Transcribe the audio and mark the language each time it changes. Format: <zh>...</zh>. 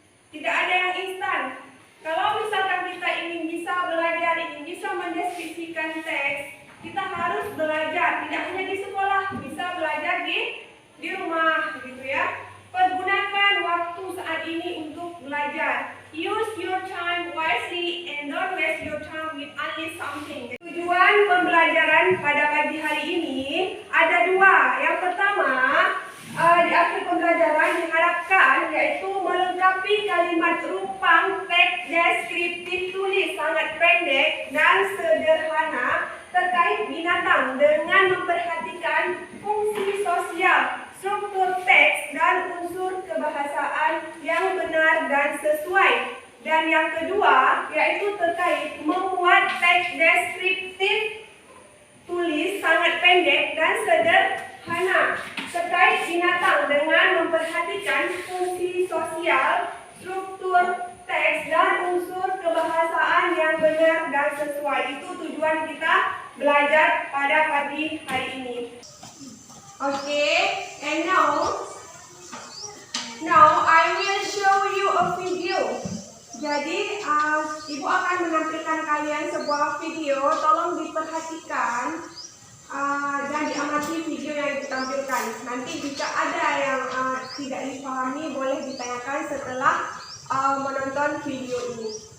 <id>Tidak ada yang instan. Kalau misalkan kita ingin bisa belajar, ingin bisa mendeskripsikan teks, kita harus belajar. Tidak hanya di sekolah, bisa belajar di rumah, gitu ya. Pergunakan waktu saat ini untuk belajar.</id> <en>Use your time wisely and don't waste your time with only something.</en> <id>Tujuan pembelajaran pada pagi hari ini ada dua. Yang pertama, di akhir pembelajaran diharapkan yaitu melengkapi kalimat rupang teks deskriptif tulis sangat pendek dan sederhana terkait binatang dengan memperhatikan fungsi sosial, struktur teks dan unsur kebahasaan yang benar dan sesuai. Dan yang kedua yaitu terkait membuat teks deskriptif tulis sangat pendek dan sederhana terkait binatang dengan memperhatikan fungsi sosial, struktur teks dan unsur kebahasaan yang benar dan sesuai. Itu tujuan kita belajar pada pagi hari ini.</id> <en>Okay, and now I will show you a video.</en> <id>Jadi, Ibu akan menampilkan kalian sebuah video. Tolong diperhatikan dan diamati video yang ditampilkan. Nanti jika ada yang tidak dipahami, boleh ditanyakan setelah menonton video ini.</id>